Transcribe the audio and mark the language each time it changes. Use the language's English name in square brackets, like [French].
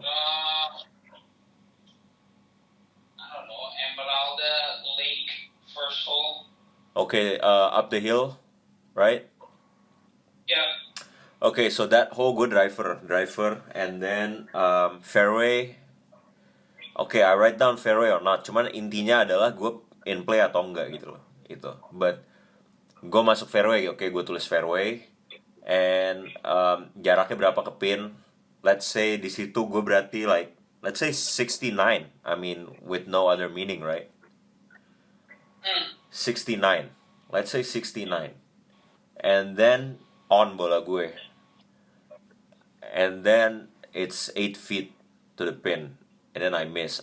[English] I don't know, Emeralda Lake first hole. Okay, up the hill, right? Yeah. Okay, so that hole gue driver, and then fairway. Okay, I write down fairway or not. [Indonesian] Cuman intinya adalah gue [English] in play [Indonesian] atau enggak gitu loh. Itu. But gue masuk fairway, oke, gue tulis fairway. And jaraknya berapa ke pin? [English] Let's say [Indonesian] di situ gue berarti [English] like, let's say 69. I mean, with no other meaning, right? 69. Let's say 69. And then on [Indonesian] bola gue. [English] And then it's 8 feet to the pin. And then I miss.